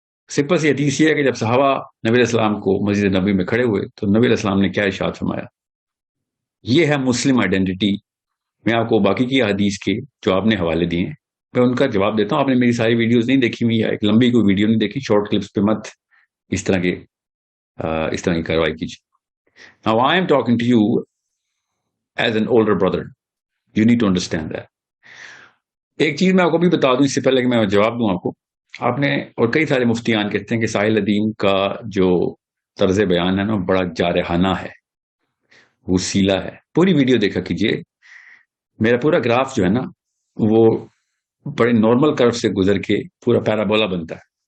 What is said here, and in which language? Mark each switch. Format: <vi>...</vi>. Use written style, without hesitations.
<ur>Simple سی حدیث یہ ہے کہ جب صحابہ نبی علیہ السلام کو مسجد نبی میں کھڑے ہوئے تو نبی علیہ السلام نے کیا ارشاد فرمایا. یہ ہے مسلم آئیڈینٹی. میں آپ کو باقی کی حدیث کے جو آپ نے حوالے دیے ہیں میں ان کا جواب دیتا ہوں. آپ نے میری ساری ویڈیوز نہیں دیکھی ہوئی، یا ایک لمبی کوئی ویڈیو نہیں دیکھی، شارٹ کلپس پہ مت اس طرح کی کاروائی کیجیے.</ur> <en>Now I am talking to you as an older brother. You need to understand that.</en> <ur>ایک چیز میں آپ کو بھی بتا دوں اس سے پہلے کہ میں جواب دوں آپ کو. آپ نے اور کئی سارے مفتیان کہتے ہیں کہ ساحل ادیم کا جو طرز بیان ہے نا بڑا جارحانہ ہے، وسیلہ ہے. پوری ویڈیو دیکھا کیجیے. میرا پورا گراف جو ہے نا وہ بڑے نارمل کرو سے گزر کے پورا پیرابولا بنتا ہے.</ur>